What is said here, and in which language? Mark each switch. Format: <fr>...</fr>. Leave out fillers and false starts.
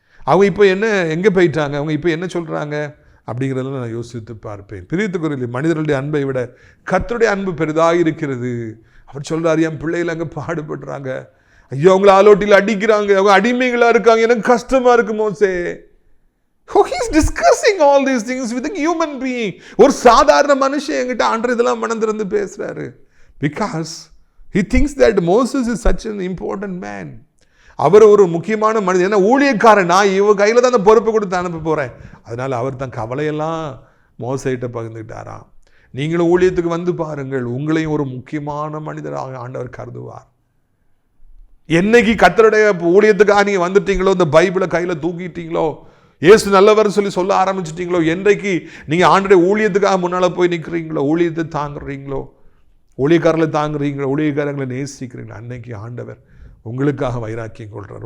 <ta>அவங்க இப்போ எங்கே போயிட்டாங்க, அவங்க இப்போ என்ன சொல்கிறாங்க அப்படிங்கிறதெல்லாம் நான் யோசித்து பார்ப்பேன். பிரியத்துக்குரிய மனிதர்களுடைய அன்பை விட கர்த்தருடைய அன்பு பெரிதாக இருக்கிறது. அவர் சொல்கிறார், என் பிள்ளைகள் அங்கே பாடுபடுறாங்க, ஐயோ அவங்கள ஆலோட்டியில் அடிக்கிறாங்க, அவங்க அடிமைகளாக இருக்காங்க, எனக்கு கஷ்டமாக இருக்கு மோசே.</ta> <en>Oh, he's discussing all these things with a human being.</en> <ta>ஒரு சாதாரண மனுஷன் என்கிட்ட ஆண்டவர் இதெல்லாம் மனந்திருந்து பேசுறாரு.</ta> <en>Because he thinks that Moses is such an important man.</en> <ta>அவர் ஒரு முக்கியமான மனிதன். ஏன்னா ஊழியக்காரன், நான் இவ கையில் தான் அந்த பொறுப்பை கொடுத்து அனுப்ப போகிறேன். அதனால் அவர் தன் கவலையெல்லாம் மோசேட்ட பகிர்ந்துக்கிட்டாராம். நீங்களும் ஊழியத்துக்கு வந்து பாருங்கள், உங்களையும் ஒரு முக்கியமான மனிதராக ஆண்டவர் கருதுவார். என்னைக்கு கர்த்தருடைய ஊழியத்துக்காக நீங்கள் வந்துட்டீங்களோ, இந்த பைபிளை கையில் தூக்கிட்டீங்களோ, இயேசு நல்லவர் சொல்ல ஆரம்பிச்சிட்டீங்களோ, என்றைக்கு நீங்கள் ஆண்டவருடைய ஊழியத்துக்காக முன்னால் போய் நிற்கிறீங்களோ, ஊழியத்தை தாங்குறீங்களோ, ஊழியக்காரர்களை தாங்குறீங்களோ, ஊழியக்காரங்களை நேசிக்கிறீங்களோ, அன்னைக்கு ஆண்டவர் உங்களுக்காக வைராக்கியம் கொள்கிறார்.</ta>